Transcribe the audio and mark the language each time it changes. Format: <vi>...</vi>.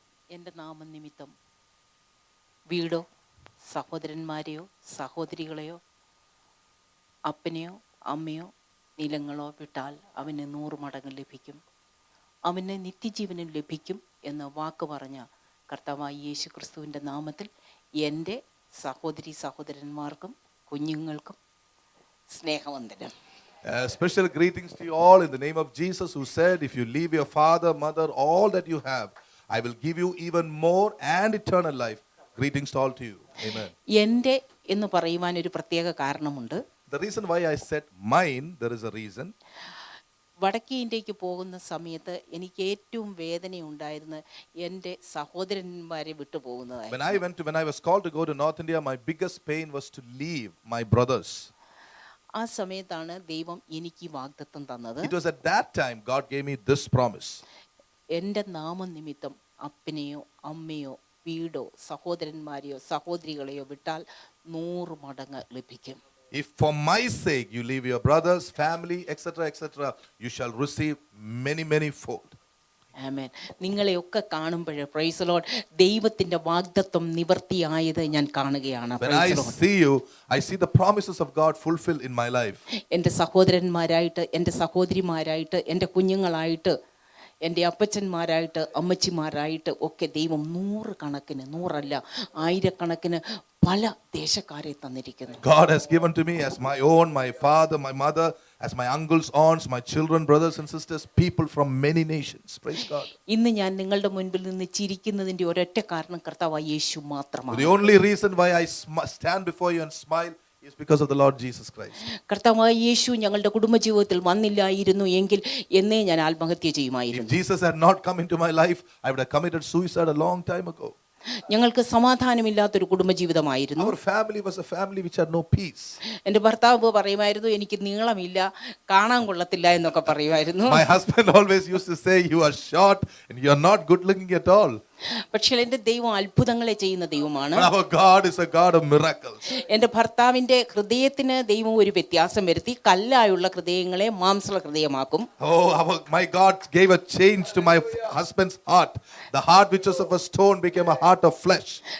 <ml>എൻ്റെ നാമനിമിത്തം വീടോ സഹോദരന്മാരെയോ സഹോദരികളെയോ അപ്പനെയോ അമ്മയോ നിലങ്ങളോ വിട്ടാൽ അവന് 100 മടങ്ങ് ലഭിക്കും, അവന് നിത്യജീവനും ലഭിക്കും എന്ന വാക്ക് പറഞ്ഞ കർത്താവായ യേശു ക്രിസ്തുവിൻ്റെ നാമത്തിൽ എൻ്റെ സഹോദരി സഹോദരന്മാർക്കും കുഞ്ഞുങ്ങൾക്കും സ്നേഹവന്ദനം.</ml> <en>Special greetings to you all in the name of Jesus, who said, if you leave your father, mother, all that you have, I will give you even more and eternal life. Greetings to all to you. Amen.</en> <ml>എൻ്റെ എന്ന് പറയുവാൻ ഒരു പ്രത്യേക കാരണമുണ്ട്.</ml> <en>The reason why I said mine, there is a reason.</en> <ml>വടക്കേ ഇന്ത്യക്ക് പോകുന്ന സമയത്ത് എനിക്ക് ഏറ്റവും വേദന ഉണ്ടായിരുന്നത് എൻ്റെ സഹോദരന്മാരെ വിട്ടു പോകുന്നതായിരുന്നു.</ml> <en>When I was called to go to North India, my biggest pain was to leave my brothers.</en> <ml>ആ സമയത്താണ് ദൈവം എനിക്ക് വാഗ്ദത്തം തന്നത്.</ml> <en>It was at that time God gave me this promise.</en> <ml>എൻ്റെ നാമനിമിത്തം അപ്പനെയോ അമ്മയോ വീടോ സഹോദരന്മാരെയോ സഹോദരികളെയോ വിട്ടാൽ 100 മടങ്ങ് ലഭിക്കും.</ml> <en>If for my sake you leave your brothers, family, etc., you shall receive many fold.</en> <ml>ആമേൻ. നിങ്ങളെയൊക്കെ കാണുമ്പോൾ പ്രൈസ് ദി ലോർഡ് ദൈവത്തിന്റെ വാഗ്ദത്തം നിവർത്തിയായത് ഞാൻ കാണുകയാണ്.</ml> <en>When I see you, I see the promises of God fulfilled in my life.</en> <ml>എൻ്റെ സഹോദരന്മാരായിട്ട് എൻ്റെ സഹോദരിമാരായിട്ട് എൻ്റെ കുഞ്ഞുങ്ങളായിട്ട് എൻ്റെ അപ്പച്ചന്മാരായിട്ട് അമ്മച്ചിമാരായിട്ട് ഒക്കെ ദൈവം 100 കണക്കിന് 100 അല്ല 1000 കണക്കിന് പല ദേശക്കാരെ തന്നിരിക്കുന്നു.</ml> <en>God has given to me as my own, my father, my mother, as my uncles, aunts, my children, brothers and sisters, people from many nations. Praise God.</en> <ml>ഇന്ന് ഞാൻ നിങ്ങളുടെ മുൻപിൽ നിന്ന് ചിരിക്കുന്നതിൻ്റെ ഒരൊറ്റ കാരണം കർത്താവായ യേശു മാത്രമാണ്.</ml> <en>The only reason why I stand before you and smile is because of the Lord Jesus Christ.</en> <ml>കർത്താവായ യേശു ഞങ്ങളുടെ കുടുംബജീവിതത്തിൽ വന്നില്ലായിരുന്നു എങ്കിൽ എന്നേ ഞാൻ ആത്മഹത്യ ചെയ്യുമായിരുന്നു.</ml> <en>If Jesus had not come into my life, I would have committed suicide a long time ago.</en> <ml>ഞങ്ങൾക്ക് സമാധാനമില്ലാത്തൊരു കുടുംബജീവിതമായിരുന്നു.</ml> <en>Our family was a family which had no peace.</en> <ml>എൻ്റെ ഭർത്താവ് പറയുമായിരുന്നു എനിക്ക് നീളമില്ല കാണാൻ കൊള്ളത്തില്ല എന്നൊക്കെ പറയുമായിരുന്നു.</ml> <en>My husband always used to say, you are short and you are not good looking at all.</en> <ml>പക്ഷേ എൻ്റെ ദൈവം അത്ഭുതങ്ങളെ ചെയ്യുന്ന ദൈവമാണ്.</ml> <en>But our God is a God of miracles.</en> <ml>എൻ്റെ ഭർത്താവിൻ്റെ ഹൃദയത്തിന് ദൈവം ഒരു വ്യത്യാസം വരുത്തി കല്ലായുള്ള ഹൃദയങ്ങളെ മാംസള ഹൃദയമാക്കും.</ml> <en>Oh, my God gave a change to my husband's heart. The heart which was of a stone became a heart of flesh.</en>